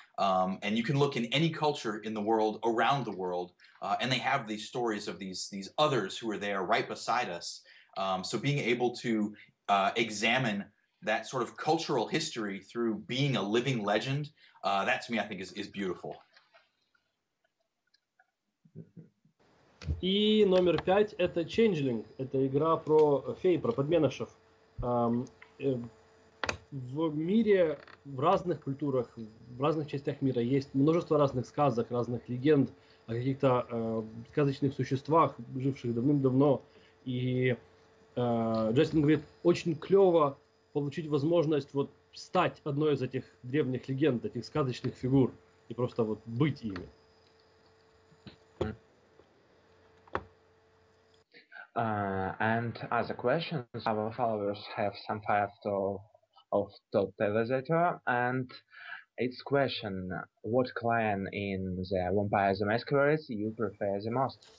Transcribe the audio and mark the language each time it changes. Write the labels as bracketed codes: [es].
[en] And you can look in any culture in the world, around the world, and they have these stories of these others who are there right beside us. So being able to examine that sort of cultural history through being a living legend, that to me I think is beautiful. [ru] И номер 5 это Changeling, это игра про фей, про подменышев. В мире, в разных культурах, в разных частях мира есть множество разных сказок, разных легенд о каких-то сказочных существах, живших давным-давно. И Джастин говорит, очень клево получить возможность вот стать одной из этих древних легенд, этих сказочных фигур и просто вот быть ими. [en] And other questions, our followers have some five of top televisator, and it's question: what clan in the Vampire the Masquerade you prefer the most?